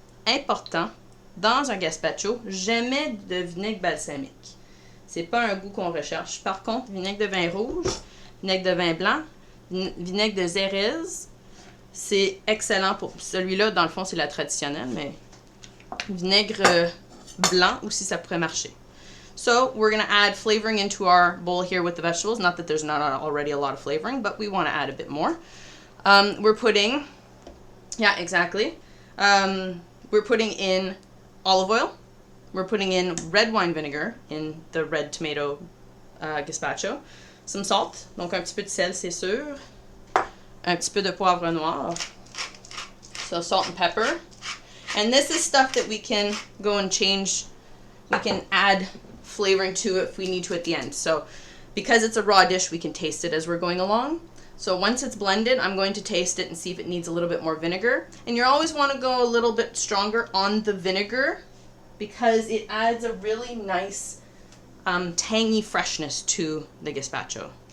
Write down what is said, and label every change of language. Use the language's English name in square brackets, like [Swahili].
[French] Important, dans un gazpacho, jamais de vinaigre balsamique. C'est pas un goût qu'on recherche. Par contre, vinaigre de vin rouge, vinaigre de vin blanc, vinaigre de Xérès, c'est excellent pour celui-là. Dans le fond, c'est la traditionnelle, mais vinaigre blanc aussi, ça pourrait marcher. [English] So, we're going to add flavoring into our bowl here with the vegetables. Not that there's not already a lot of flavoring, but we want to add a bit more. We're putting, yeah, exactly. We're putting in olive oil. We're putting in red wine vinegar in the red tomato gazpacho. Some salt, [French] donc un petit peu de sel, c'est sûr. Un petit peu de poivre noir. [English] So salt and pepper. And this is stuff that we can go and change. We can add flavoring to it if we need to at the end. So because it's a raw dish, we can taste it as we're going along. So once it's blended, I'm going to taste it and see if it needs a little bit more vinegar. And you always want to go a little bit stronger on the vinegar because it adds a really nice tangy freshness to the gazpacho.